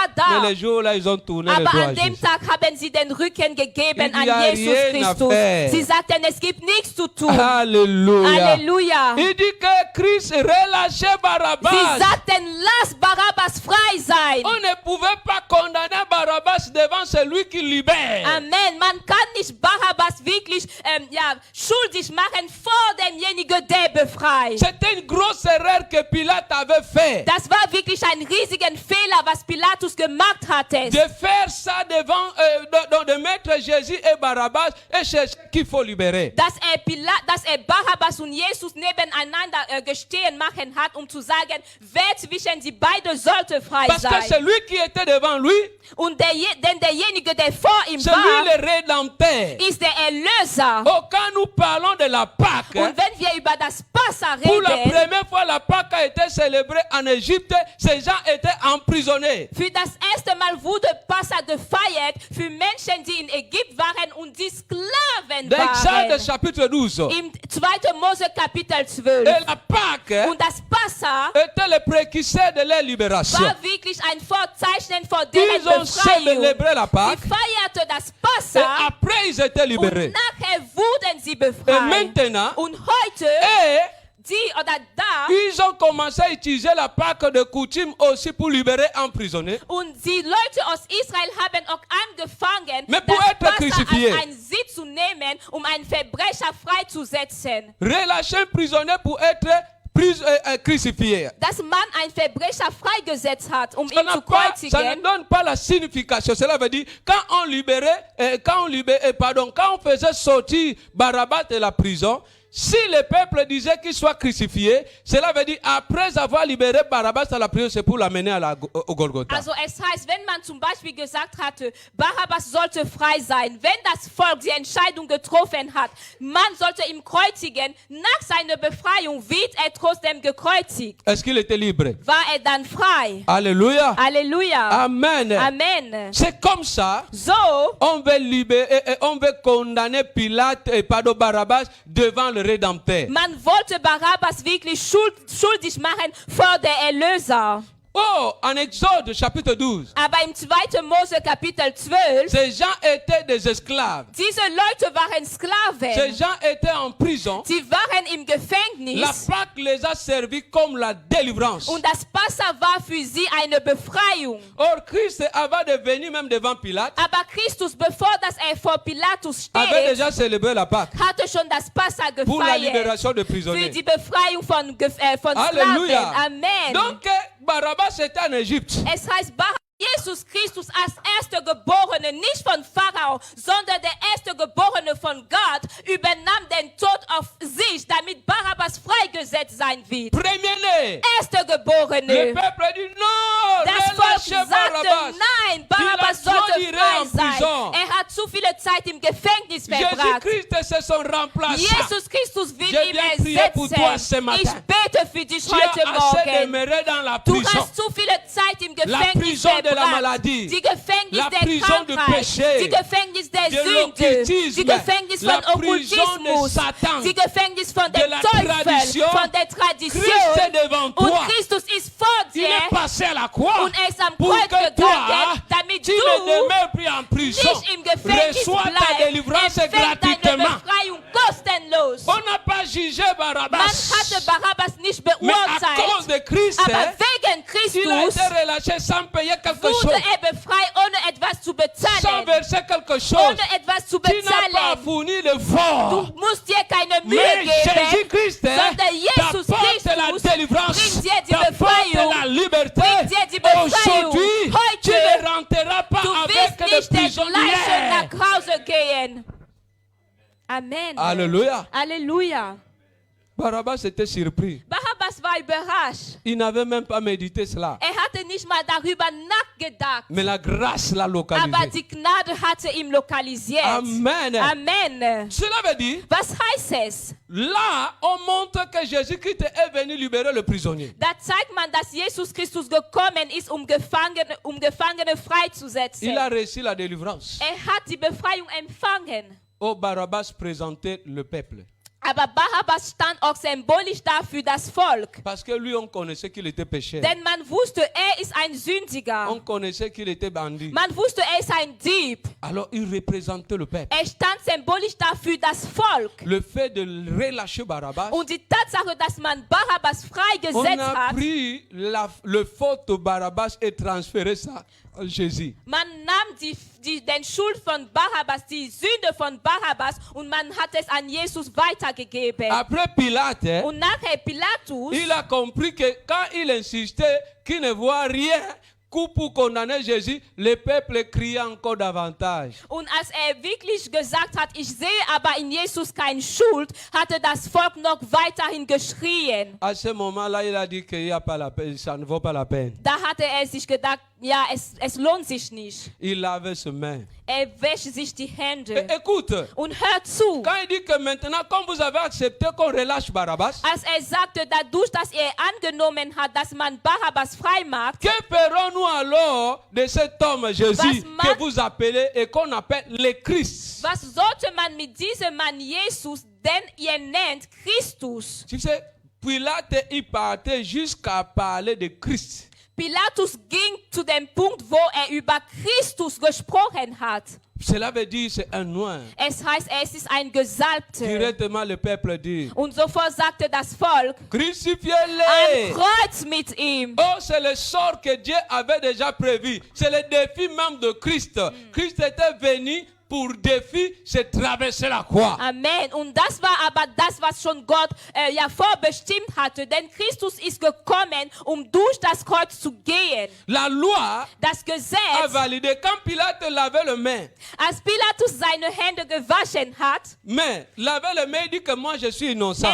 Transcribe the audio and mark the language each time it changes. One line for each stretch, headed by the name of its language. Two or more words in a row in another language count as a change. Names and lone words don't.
French: Mais
German: da.
French: les jours-là, ils ont tourné le
German: Aber
French: dos à
German: an dem
French: Jésus.
German: Tag haben sie den Rücken gegeben
French: Il y a
German: an Jesus
French: rien à
German: Christus.
French: faire.
German: Sie sagten, es gibt nichts zu tun.
French: Alléluia.
German: Halleluja.
French: Il dit que Christ relâchait
German: Sie
French: Barabbas.
German: sagten, lass Barabbas frei sein.
French: On ne pouvait pas condamner Barabbas devant celui qui libère. Amen.
German: Man kann nicht Barabbas wirklich schuldig machen vor demjenigen, der befreit.
French: C'était une grosse erreur que Pilate avait fait.
German: Das war wirklich ein riesiger Fehler, was Pilatus gemacht hatte.
French: De faire ça devant, de mettre Jésus et Barabbas et chercher qu'il faut libérer.
German: Dass er Barabbas und Jesus nebeneinander gestehen machen hat, um zu sagen, wer zwischen die beiden sollte frei
French: Parce que
German: sein.
French: celui qui était devant lui,
German: Und denn derjenige, der vor ihm
French: c'est lui
German: war,
French: le rédempteur.
German: ist der Erlöser.
French: Oh, quand nous parlons de la Pâque,
German: Und wenn wir über das Passa
French: pour la
German: reden,
French: première fois, la Pâque a été célébrée en Égypte. Ces gens étaient emprisonnés.
German: für das erste Mal wurde Passa gefeiert für Menschen, die in Ägypten waren und die Sklaven
French: Dans Exode
German: waren.
French: chapitre 12.
German: Im 2. Mose Kapitel 12.
French: Et la Pâque
German: Und das Passa
French: était le précurseur de leur libération.
German: war wirklich ein Vorzeichen vor deren
French: Ils ont
German: Befreiung.
French: célébré la
German: Sie
French: Pâque
German: feierte das
French: et
German: Passa
French: après ils étaient
German: und
French: libérés.
German: nachher wurden sie
French: Et
German: befreit.
French: maintenant,
German: Und heute, die oder da,
French: ils ont commencé à utiliser la Pâque de coutume aussi pour libérer emprisonnés.
German: und die Leute aus Israel haben auch angefangen,
French: Mais pour
German: das
French: être
German: Passa
French: crucifié.
German: als ein Sitz zu nehmen, um einen Verbrecher freizusetzen.
French: Relâcher un prisonnier pour être crucifié.
German: Dass man einen Verbrecher freigesetzt hat, um
French: Ça
German: ihn zu
French: ne
German: kreuzigen.
French: donne pas la signification. Cela veut dire quand on faisait sortir Barabbas de la prison, si le peuple disait qu'il soit crucifié, cela veut dire après avoir libéré Barabbas de la prison, c'est pour l'amener au Golgotha.
German: Also es heißt, wenn man zum Beispiel gesagt hatte, Barabbas sollte frei sein, wenn das Volk die Entscheidung getroffen hat, man sollte ihn kreuzigen, nach seiner Befreiung wird er trotzdem gekreuzigt.
French: Est-ce qu'il était libre?
German: War er dann frei?
French: Alléluia.
German: Halleluja.
French: Amen.
German: Amen.
French: C'est comme ça.
German: So,
French: On veut libérer, on veut condamner Pilate et Barabbas devant le Rédempteur.
German: man wollte Barabbas wirklich schuldig machen vor der Erlöser.
French: Oh, en Exode chapitre 12,
German: Aber im 2. Mose Kapitel 12,
French: ces gens étaient des esclaves.
German: diese Leute waren
French: Ces
German: Sklaven.
French: gens étaient en prison.
German: Sie waren im
French: La
German: Gefängnis.
French: Pâque les a servis comme la délivrance.
German: Und das Passa war für sie eine Befreiung.
French: Or, Christ, avant de venir même devant Pilate,
German: Aber Christus, bevor dass er vor Pilatus
French: avait
German: steht,
French: déjà célébré la Pâque
German: hatte schon das Passa
French: pour la
German: gefeiert.
French: libération de
German: Für
French: prisonniers.
German: die Befreiung von Sklaven.
French: Alléluia.
German: Amen.
French: Donc, Barabbas était en Égypte.
German: Es heißt, Jesus Christus als erster Geborene, nicht von Pharao, sondern der erste Geborene von Gott, übernahm den Tod auf sich, damit Barabbas Barabbas freigesetzt sein wird.
French: Premier-né.
German: Erstgeborene.
French: Le peuple dit non,
German: Das Volk
French: relâchez
German: sagte,
French: Barabbas.
German: nein, Barabbas
French: Il a trop
German: sollte
French: duré
German: frei
French: en
German: sein.
French: prison.
German: Hat zu viele Zeit im Gefängnis verbracht.
French: Jésus-Christ, c'est son remplaçant.
German: Jesus Christus wird
French: Je
German: ihm
French: viens prier pour toi ce
German: ersetzen.
French: matin.
German: Ich bete für dich
French: Tu
German: heute
French: as assez
German: Morgen.
French: demeuré dans la
German: Du
French: prison.
German: hast zu viele Zeit im
French: La
German: Gefängnis
French: prison de la
German: verbracht.
French: maladie.
German: Die Gefängnis
French: La
German: der
French: prison du
German: Krankheit.
French: péché.
German: Die Gefängnis der
French: De
German: Sünde.
French: l'occultisme.
German: Die Gefängnis
French: La
German: von
French: prison de
German: Okkultismus.
French: Satan.
German: Die Gefängnis von
French: De
German: dem
French: la
German: Teufel.
French: tradition.
German: Von der Tradition.
French: Christ est devant
German: Und
French: toi.
German: Christus ist vor
French: Il
German: dir.
French: est passé à la croix
German: Und er ist am
French: pour
German: Kreuz
French: que toi,
German: gegangen, damit
French: tu ne
German: du
French: demeures plus en prison.
German: nicht im Gefängnis
French: Reçois ta
German: bleibst.
French: délivrance
German: Empfäng deine
French: gratuitement.
German: Befreiung kostenlos.
French: On n'a pas jugé
German: Man
French: Barabbas.
German: hatte Barabbas nicht
French: Mais à cause
German: beurteilt,
French: de Christ,
German: aber wegen
French: il a
German: Christus
French: été relâché sans payer quelque
German: wurde
French: chose,
German: befreit, ohne etwas zu
French: sans
German: bezahlen.
French: verser quelque chose.
German: Ohne etwas zu
French: Tu n'as pas
German: bezahlen.
French: fourni l'effort.
German: Du musst dir keine Mühe
French: Mais
German: geben,
French: Jésus-Christ
German: sondern Jesus
French: t'apporte la
German: Christus
French: délivrance,
German: bringt dir die
French: t'apporte
German: Befreiung.
French: la liberté.
German: Bringt dir die Befreiung.
French: Aujourd'hui,
German: Heute,
French: tu ne rentreras pas
German: Du
French: avec
German: wirst
French: les
German: nicht der Gleiche
French: prisonniers.
German: nach Hause gehen.
French: Amen. Alléluia.
German: Halleluja.
French: Barabbas était surpris.
German: Barabbas war überrascht.
French: Il n'avait même pas médité cela.
German: Hatte nicht mal darüber nachgedacht.
French: Mais la grâce l'a
German: Aber
French: localisé.
German: die Gnade hatte ihn lokalisiert.
French: Amen.
German: Amen.
French: Cela veut dire,
German: Was heißt es?
French: là, on montre que Jésus-Christ est venu libérer le prisonnier.
German: Da zeigt man, dass Jesus Christus gekommen ist, um Gefangene freizusetzen.
French: Il a reçu la délivrance.
German: Hat die Befreiung empfangen.
French: Oh, Barabbas présentait le peuple.
German: Aber Barabbas stand auch symbolisch dafür das Volk.
French: Parce que lui, on connaissait qu'il était pécheur.
German: Denn man wusste, ist ein Sündiger.
French: On connaissait qu'il était bandit.
German: Man wusste, ist ein Dieb.
French: Alors, il représentait le peuple.
German: Stand symbolisch dafür das Volk.
French: Le fait de relâcher Barabbas,
German: Und die Tatsache, dass man Barabbas
French: on
German: freigesetzt
French: a
German: hat,
French: pris le faute de Barabbas et transféré ça à Jésus.
German: man nahm den Schuld von Barabbas, die Sünde von Barabbas, und man hat es an Jesus weitergegeben.
French: Après Pilate,
German: Und nachher Pilatus,
French: il a compris que quand il insistait qu'il ne voit rien pour condamner Jésus, le peuple criait encore davantage.
German: und als wirklich gesagt hat, ich sehe aber in Jesus keine Schuld, hatte das Volk noch weiterhin geschrien.
French: À ce moment-là, il a dit qu'il n'y a pas la peine, ça ne vaut pas la peine.
German: Da hatte sich gedacht, ja, es lohnt sich nicht.
French: Il lavait ses mains.
German: Wäscht sich die Hände.
French: Écoute,
German: Und hört zu.
French: quand il dit que maintenant, comme vous avez accepté qu'on relâche Barabbas,
German: Als sagte, dadurch, dass angenommen hat, dass man Barabbas frei macht,
French: que ferons-nous alors de cet homme Jésus
German: Was
French: que vous appelez et qu'on appelle le Christ?
German: was sollte man mit diesem Mann Jesus, den ihr nennt Christus?
French: Tu sais, Pilate, il partait jusqu'à parler de Christ.
German: Pilatus ging zu dem Punkt, wo über Christus gesprochen hat.
French: Cela veut dire c'est un noir.
German: Es heißt, es ist ein Gesalbter.
French: Directement le peuple dit,
German: Und sofort sagte das Volk, am
French: crucifiez-le.
German: Kreuz mit ihm.
French: Oh, c'est le sort que Dieu avait déjà prévu. C'est le défi même de Christ. Christ était venu pour défi, c'est traverser la croix. Amen.
German: Und das war aber das, was schon Gott vorbestimmt hatte. Denn Christus ist gekommen, um durch das Kreuz zu gehen.
French: La loi
German: Das
French: a
German: Gesetz,
French: validé. Quand Pilate lavait les mains,
German: als Pilatus seine Hände gewaschen hat,
French: mais lavait les mains, il dit que moi je suis innocent.